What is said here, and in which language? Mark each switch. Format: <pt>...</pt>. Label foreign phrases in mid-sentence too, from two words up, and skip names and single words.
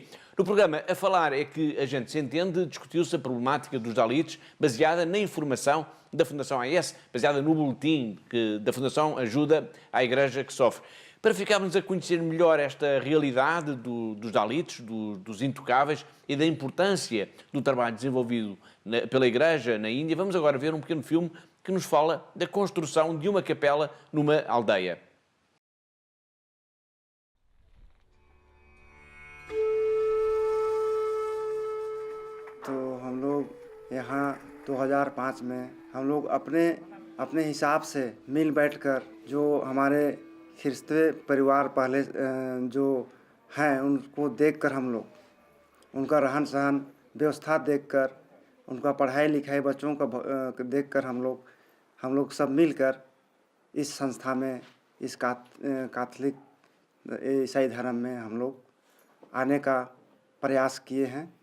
<pt>No programa A Falar é que a gente se entende, discutiu-se a problemática dos Dalits, baseada na informação da Fundação AIS, baseada no boletim da Fundação Ajuda à Igreja que Sofre. Para ficarmos a conhecer melhor esta realidade dos Dalits, dos intocáveis e da importância do trabalho desenvolvido pela Igreja na Índia, vamos agora ver um pequeno filme que nos fala da construção de uma capela numa aldeia.</pt> <hi>तो हम लोग यहाँ 2005 में हम लोग अपने हिसाब से मिल बैठकर जो हमारे ख्रिस्तीय परिवार पहले जो हैं उनको देखकर हम लोग उनका रहन सहन व्यवस्था देखकर उनका पढ़ाई लिखाई बच्चों का देखकर हम लोग सब मिलकर इस संस्था में इस कैथोलिक ईसाई धर्म में हम लोग आने का प्रयास किए हैं।</hi>